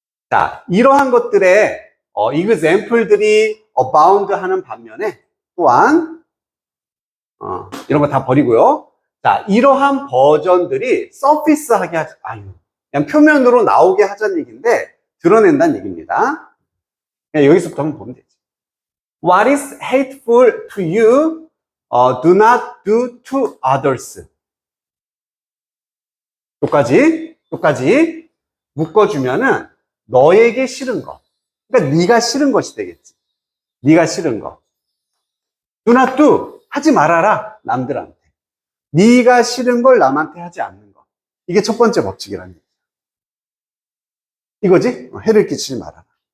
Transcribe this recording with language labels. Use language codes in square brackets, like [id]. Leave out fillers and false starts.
[ko] 자, 이러한 것들의, example들이 abound 하는 반면에, 또한, 이런 거 다 버리고요. 자, 이러한 버전들이 서피스하게 하지, 그냥 표면으로 나오게 하자는 얘기인데, 드러낸다는 얘기입니다. 그냥 여기서부터 한번 보면 되지. [en] What is hateful to you, do not do to others. [ko] 여기까지 묶어주면은 너에게 싫은 것. 그러니까 네가 싫은 것이 되겠지. 네가 싫은 것. [en] do not do. [ko] 하지 말아라. 남들한테. 네가 싫은 걸 남한테 하지 않는 것. 이게 첫 번째 법칙이라는 얘기야. 이거지? 해를 끼치지 말아라.